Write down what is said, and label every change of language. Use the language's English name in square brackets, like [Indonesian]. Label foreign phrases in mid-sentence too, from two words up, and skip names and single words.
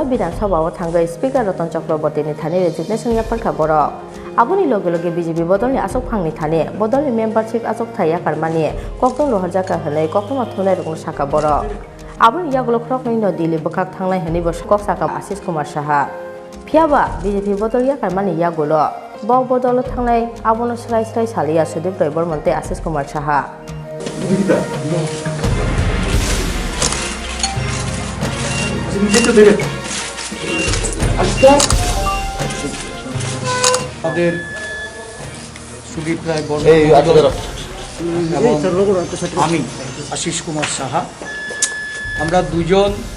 [Kok Borok] Bidhan Sabha thangai Speaker Ratan Chakraborty ni thani resignation Yakarkha borok aboni loge loge BJP Bodol ni Achuk phangni thani Bodol ni membership Achukthai Yakarmani kokton loharjaka hanai kokton thunai rokno saka borok aboni yagulo khrokni no Delhi bokhak thanglai hani bo kok saka Asish Saha phiaba BJP Bodol Yakarmani yagulo Bodol thanglai abono slai salia Sudip Barman te Asish Saha [Bangla] আমাদের সুদীপ রায় বর্মন আমি আশিস কুমার সাহা আমরা দুজন